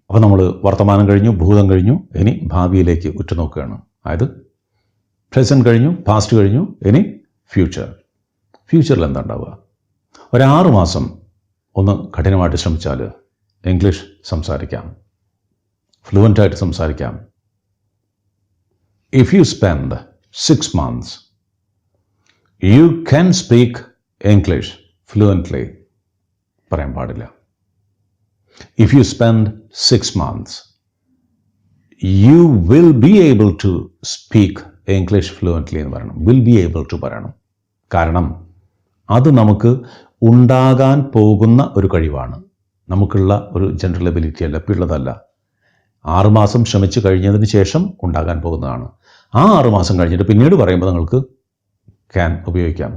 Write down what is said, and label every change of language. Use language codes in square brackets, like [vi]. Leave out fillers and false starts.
[ml] അപ്പോൾ നമ്മൾ വർത്തമാനം കഴിഞ്ഞു, ഭൂതം കഴിഞ്ഞു, ഇനി ഭാവിയിലേക്ക് ഉറ്റുനോക്കുകയാണ്. അതായത് പ്രസൻറ്റ് കഴിഞ്ഞു, പാസ്റ്റ് കഴിഞ്ഞു, ഇനി ഫ്യൂച്ചർ. ഫ്യൂച്ചറിൽ എന്താ ഉണ്ടാവുക? 6 മാസം ഒന്ന് കഠിനമായിട്ട് ശ്രമിച്ചാൽ ഇംഗ്ലീഷ് സംസാരിക്കാം, ഫ്ലുവൻ്റായിട്ട് സംസാരിക്കാം. [en] If you spend 6 months, you can speak English fluently. [ml] പറയാൻ പാടില്ല. [en] If you spend 6 months, you will be able to speak English fluently [ml] എന്ന് പറയണം. [en] Will be able to [ml] പറയണം. കാരണം അത് നമുക്ക് ഉണ്ടാകാൻ പോകുന്ന ഒരു കഴിവാണ്, നമുക്കുള്ള ഒരു ജനറൽ എബിലിറ്റി അല്ല, പിള്ളതല്ല. 6 മാസം ശ്രമിച്ചു കഴിഞ്ഞതിന് ശേഷം ഉണ്ടാകാൻ പോകുന്നതാണ്. ആ 6 മാസം കഴിഞ്ഞിട്ട് പിന്നീട് പറയുമ്പോൾ നിങ്ങൾക്ക് ക്യാൻ ഉപയോഗിക്കാം.